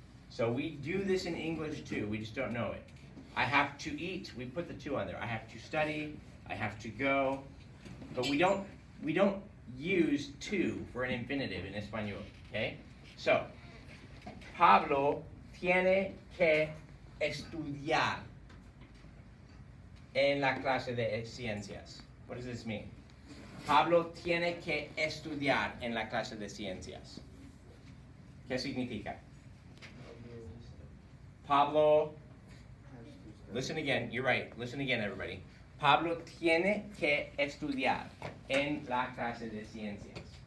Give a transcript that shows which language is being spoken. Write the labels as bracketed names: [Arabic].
[English] So we do this in English too, we just don't know it. I have to eat, we put the to on there. I have to study, I have to go. But we don't use to for an infinitive in español, okay? [Spanish] So, Pablo tiene que estudiar en la clase de ciencias. [English] What does this mean? [Spanish] Pablo tiene que estudiar en la clase de ciencias. ¿Qué significa? [English] Pablo, listen again, you're right, listen again everybody. [Spanish] Pablo tiene que estudiar en la clase de ciencias.